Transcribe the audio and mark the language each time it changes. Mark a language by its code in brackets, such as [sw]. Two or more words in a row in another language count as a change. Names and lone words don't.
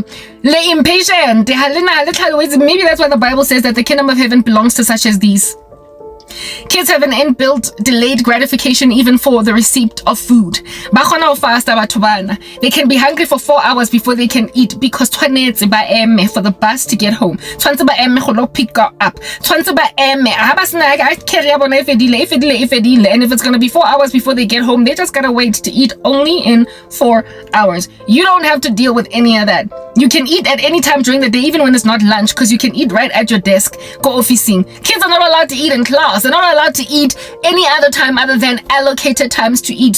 [tn] Le impatient. [en] Maybe that's why the Bible says that the kingdom of heaven belongs to such as these. Kids have an inbuilt delayed gratification even for the receipt of food. They can be hungry for 4 hours before they can eat because [tn] tshwanetse ba eme [en] for the bus to get home. [tn] Tshwanetse ba eme go lo [en] pick up. [tn] Tshwanetse ba eme. [en] And if it's going to be 4 hours before they get home, they just gotta wait to eat only in 4 hours. You don't have to deal with any of that. You can eat at any time during the day, even when it's not lunch, because you can eat right at your desk. [tn] Go officing. [en] Kids are not allowed to eat in class. They're not allowed to eat any other time other than allocated times to eat.